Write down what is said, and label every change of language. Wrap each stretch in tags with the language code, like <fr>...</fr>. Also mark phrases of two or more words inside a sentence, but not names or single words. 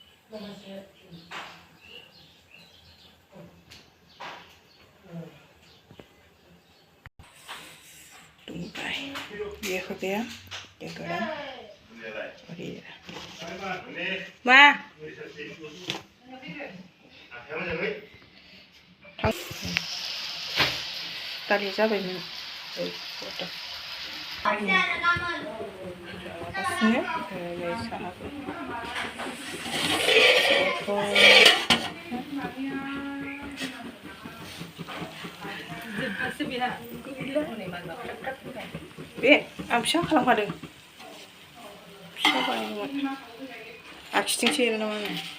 <brx>दुंबाय ये होबाय</brx> <hi>ये गरम और ये</hi> <brx>मा दालि जाबायमोन जागासिनो साहाखौ बे आं फिसा खालामखादों फिसा बानायदोंमोन आखिथिंसो एरो नामा आङो</brx>